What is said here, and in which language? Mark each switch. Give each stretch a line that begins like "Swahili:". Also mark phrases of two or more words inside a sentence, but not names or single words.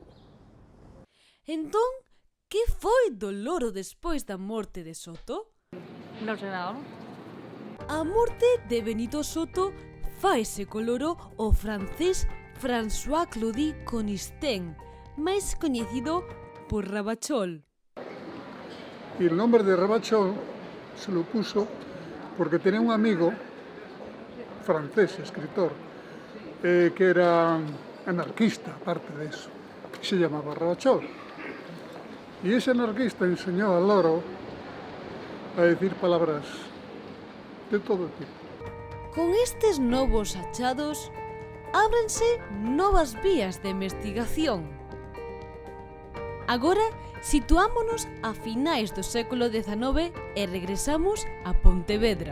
Galician: Entón, que foi do loro despois da morte de Soto?
Spanish: No sé nada.
Galician: A morte de Benito Soto faise co loro o francés François Claudie Conistin, máis coñecido por Ravachol.
Spanish: Y el nombre de Ravachol se lo puso porque tenía un amigo francés, escritor, que era anarquista, aparte de eso, que se llamaba Ravachol. Y ese anarquista enseñó al loro a decir palabras de todo tipo.
Galician: Con estes novos achados, ábrense novas vías de investigación. Agora, situámonos a finais do século XIX e regresamos a Pontevedra.